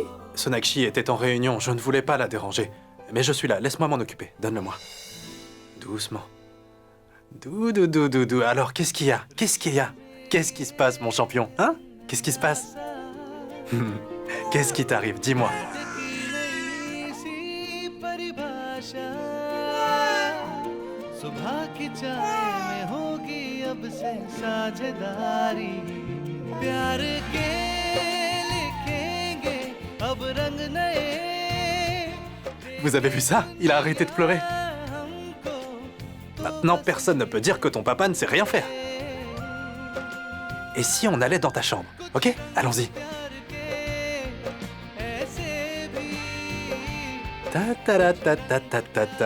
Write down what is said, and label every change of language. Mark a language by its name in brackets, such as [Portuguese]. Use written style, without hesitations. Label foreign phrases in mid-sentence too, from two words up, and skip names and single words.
[French] Sonakshi était en réunion. Je ne voulais pas la déranger. Mais je suis là. Laisse-moi m'en occuper. Donne-le-moi. Doucement. Doudou. Alors, qu'est-ce qu'il y a? Qu'est-ce qui se passe, mon champion? Hein? Qu'est-ce qui se passe? Qu'est-ce qui t'arrive? Dis-moi. [Hindi] सुबह की चाय में होगी अब से साझेदारी प्यार के लिखेंगे अब रंग नए [French] Vous avez vu ça? Il a arrêté de pleurer. Maintenant, personne ne peut dire que ton papa ne sait rien faire. Et si on allait dans ta chambre? Ok? Allons-y. Ta ta ta ta ta ta ta ta.